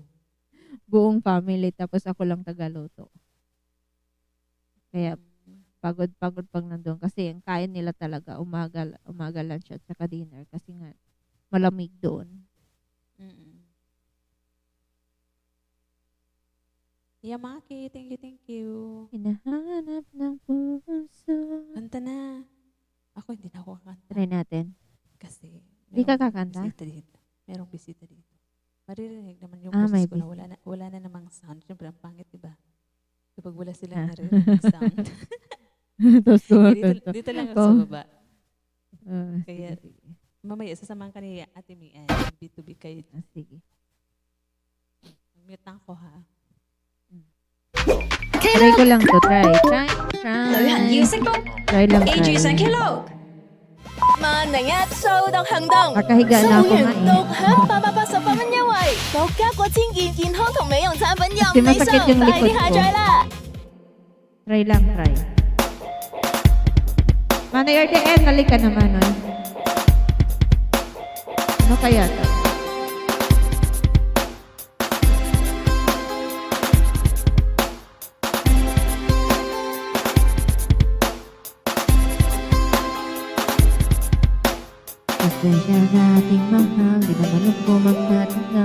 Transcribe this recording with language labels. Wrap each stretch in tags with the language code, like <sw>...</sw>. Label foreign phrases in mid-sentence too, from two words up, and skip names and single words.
<tl>Buong family, tapos ako lang tagaluto. Kaya pagod pag nandun. Kasi ang kain nila talaga, umaga lunch at saka dinner. Kasi nga, malamig doon. Mm-mm. Yamaki,</tl> <en>thank you.</en> <tl>Hinahanap ng puso. Kanta na. Ako hindi na ako kakanta. Try natin. Kasi Di ka merong kakanta? bisita dito. Merong bisita dito. Maririnig naman yung Ah, may boses ko na bisita. wala na namang sound. Siyempre, ang pangit, diba? Kapag wala Ah. silang naririnig ng sound. Tapos dito lang ako Oh. sa baba. Kaya, Kaya- sige. Mamaya, sasamahan ka ni Ate Mian. B2B kayo. Sige. Mute na ako, ha? Try ko lang to. Try.</tl> <yue>旅行要識福，</yue> <tl>Try lang.</tl> <yue>記住上</yue> <tl>Try.</tl> <yue>Klook。萬零一掃毒行動，</yue> <tl>Nakahiga na ako nga eh.</tl> <yue>獨享888蚊優惠，獨家過千件健康同美容產品任</yue> <tl>Kasi</tl> <yue>你</yue> <tl>masakit</tl> <yue>送，</yue> <tl>yung</tl> <yue>快</yue> <tl>likod</tl> <yue>啲下</yue> <tl>ko.</tl> <yue>載啦！</yue> <tl>Try lang. Try. Manay RTN, halika naman. Oy. Ano kaya to? Pasensya na ating mahal, di naman ako magtataka.</tl>